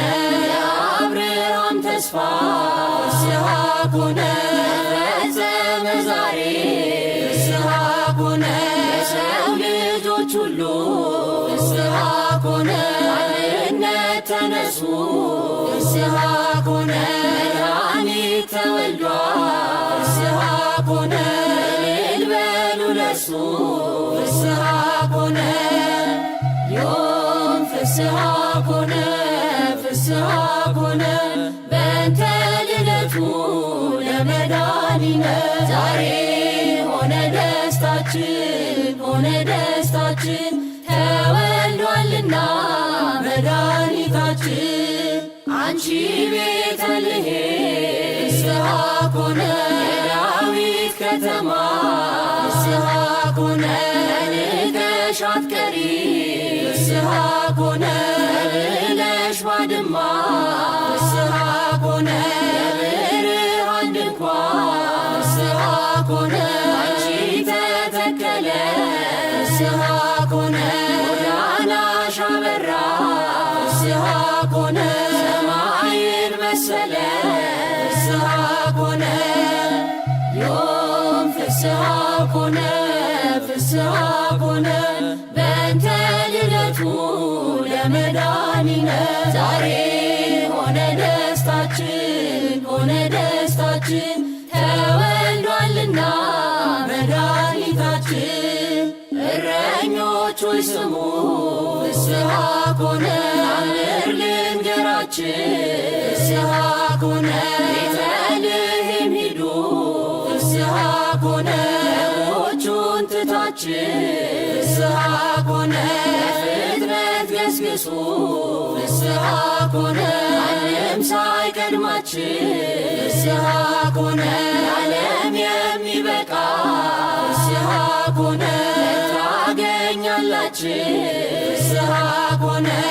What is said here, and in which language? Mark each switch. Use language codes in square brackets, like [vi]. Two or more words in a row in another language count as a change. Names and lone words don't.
[am] የአብርሃም ተስፋ [gez] ፍስሐ ኮነ [am] ፈጸመ ዛሬ [gez] ፍስሐ ኮነ [am] የሰው ልጆች ሁሉ [gez] ፍስሐ ኮነ [am] አንድነት ተነሱ [gez] ፍስሐ ኮነ [am] መድኃኒት ተወልዷል [gez] ፍስሐ ኮነ [am] እልል በሉ ለእርሱ [gez] ፍስሐ ኮነ ዮም ፍስሐ ኮነ ፍስሐ ኮነ በእንተ ልደቱ ለመድኃኒነ [am] ዛሬ ሆነ ደስታችን ሆነ ደስታችን ተወልዷልና መድኃኒታችን አንቺ ቤተልሔም [gez] ፍስሐ ኮነ [am] የዳዊት ከተማ ፍስሐ ኮነ ንቀሽ አትቀሪ [gez] ፍስሐ ኮነ [am] ብለሽ ባድማ [gez] ፍስሐ ኮነ [am] የብርሃን ድንኳን [gez] ፍስሐ ኮነ [am] አንቺ ተተከለ [gez] ፍስሐ ኮነ [am] ጎዳናሽ አበራ [gez] ፍስሐ ኮነ [am] ሰማይን መሰለ [gez] ፍስሐ ኮነ ዮም ፍስሐ ኮነ ፍስሐ ኮነ በእንተ ልደቱ ለመድኃኒነ [am] ዛሬ ሆነ ደስታችን ሆነ ደስታችን ተወልዷልና መድኃኒታችን እረኞች ሆይ ስሙ [gez] ፍስሐ ኮነ [am] አምር ልንገራችን [gez] ፍስሐ ኮነ [am] ቤተልሔም ሂዱ [gez] ፍስሐ ኮነ [am] በጎቹን ትታችን [gez] ፍስሐ ኮነ [am] ፍጥረት ገስግሱ [gez] ፍስሐ ኮነ [am] ማንም ሳይቀድማችን [gez] ፍስሐ ኮነ [am] ዓለም የሚበቃ [gez] ፍስሐ ኮነ ታገኛላችን ፍስሐ ኮነ